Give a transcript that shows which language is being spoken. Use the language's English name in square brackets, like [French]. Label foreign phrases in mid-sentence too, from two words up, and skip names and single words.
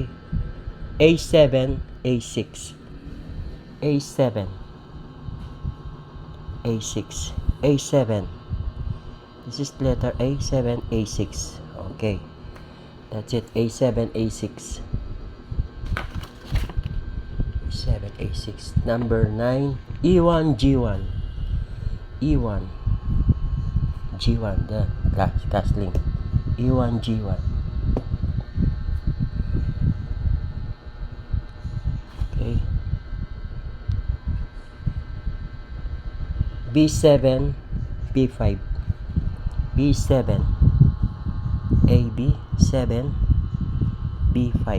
[English] A7, A6. A7, A6. A7. This is letter A7, A6. Okay. That's it. A7, A6. A7, A6. Number 9. E1, G1. E1. G1. castling. E1, G1. Okay. B7, B5. B7, AB, 7, B5.